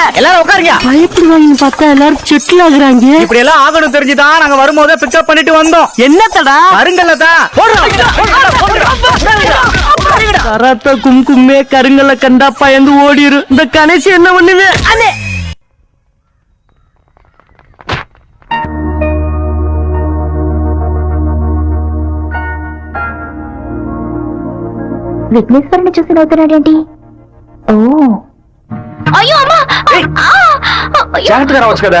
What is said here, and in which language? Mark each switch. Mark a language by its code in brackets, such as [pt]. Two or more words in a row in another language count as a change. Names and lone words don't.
[ta] எல்லாரும் உட்காருங்க. பயப்படுவாங்கன்னு பார்த்தா எல்லாரும் செட்டில் ஆகுறாங்க. இப்படி எல்லாம் ஆகணும் தெரிஞ்சுதான் நாங்க வரும்போதே பிக்கப் பண்ணிட்டு வந்தோம். என்னத்தடா? கருங்கல்லதான். கராத்த கும்கும்மே கருங்கல்ல கண்டா பயந்து ஓடிரு. இந்த கணேசி என்ன பண்ணுவே? அண்ணே [te] విఘ్నేశ్వరుని చూసి నవ్వుతున్నాడేంటి? ఓ అయ్యో అమ్మా, జాగ్రత్తగా రావచ్చు కదా.